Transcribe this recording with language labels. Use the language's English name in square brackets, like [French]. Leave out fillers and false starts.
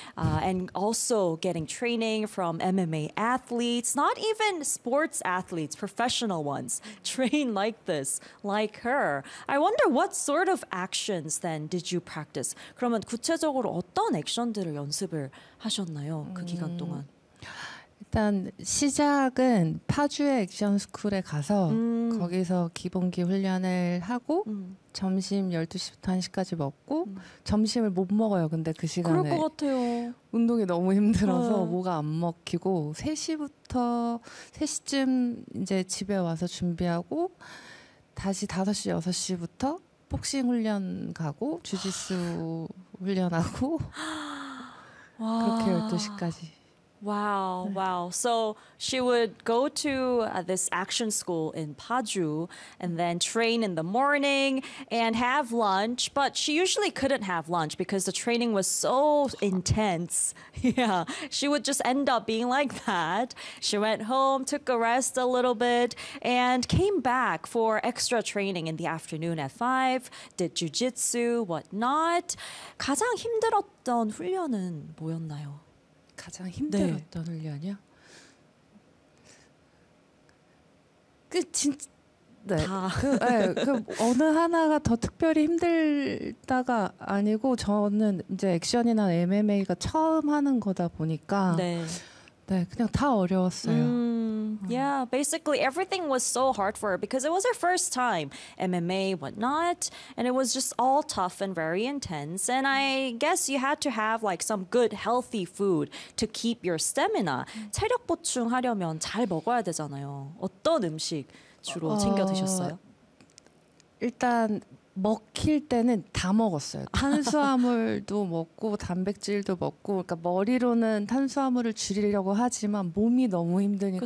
[English] And also getting training from MMA athletes, not even sports athletes, professional ones, train like this, like her. I wonder what sort of actions then did you practice? [Korean] 그러면 구체적으로 어떤 액션들을 연습을 하셨나요? 그 기간 동안. 일단 시작은 파주의 액션 스쿨에 가서 거기서 기본기 훈련을 하고 점심 12시부터 1시까지 먹고 점심을 못 먹어요. 근데 그 그럴 시간에 것 같아요. 운동이 너무 힘들어서 뭐가 안 먹히고 3시부터 3시쯤 이제 집에 와서 준비하고 다시 5시, 6시부터 복싱 훈련 가고 주짓수 훈련하고 그렇게 12시까지 [English] Wow. So she would go to this action school in Paju and then train in the morning and have lunch, but she usually couldn't have lunch because the training was so intense. Yeah, she would just end up being like that. She went home, took a rest a little bit, and came back for extra training in the afternoon at 5, did jiu-jitsu, whatnot. [Korean] 가장 힘들었던 훈련은 뭐였나요? 가장 네. 힘들었던 훈련이요? 그 진짜 네. 다. 그 어느 하나가 더 특별히 힘들다가 아니고 저는 이제 액션이나 MMA가 처음 하는 거다 보니까 네. 네, 그냥 다 어려웠어요. [English] Yeah, basically everything was so hard for her because it was her first time MMA, whatnot, and it was just all tough and very intense. And I guess you had to have like some good healthy food to keep your stamina. [Korean] 체력 보충하려면 잘 먹어야 되잖아요. 어떤 음식 주로 챙겨 드셨어요? 일단 먹힐 때는 다 먹었어요. 탄수화물도 먹고 단백질도 먹고 그러니까 머리로는 탄수화물을 줄이려고 하지만 몸이 너무 힘드니까